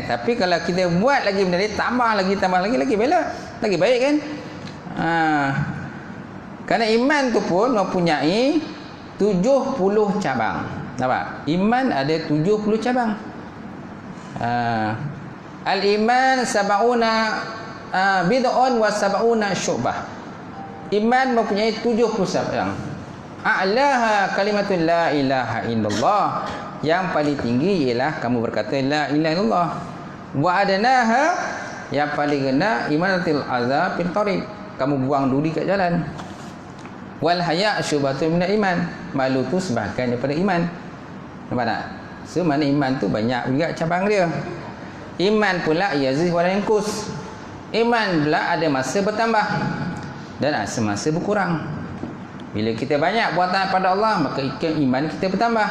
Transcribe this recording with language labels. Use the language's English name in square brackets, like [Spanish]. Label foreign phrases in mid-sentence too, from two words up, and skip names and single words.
[Malay] Tapi kalau kita buat lagi benda lain, tambah lagi bela, lagi baik, kan? Kerana iman tu pun mempunyai 70 cabang. Nampak? Iman ada 70 cabang. [Arabic] الإيمان سبعون بضع وسبعون شعبة. [Malay] Iman mempunyai 70 cabang. [Arabic] أعلاها كلمة لا إله إلا الله. [Malay] Yang paling tinggi ialah kamu berkata [Arabic] لا إله إلا الله. وأدناها, [Malay] yang paling rendah [Arabic] إمانة العذاب في الطريق, [Malay] kamu buang duri kat jalan. [Arabic] والحياء شعبة من الإيمان, [Malay] malu tu sebahagian daripada iman. Nampak tak? So mana iman tu banyak juga cabang dia. Iman pula [Arabic] يزيد وينقص. [Malay] Iman pula ada masa bertambah dan ada masa berkurang. Bila kita banyak buat taat pada Allah, maka iman kita bertambah.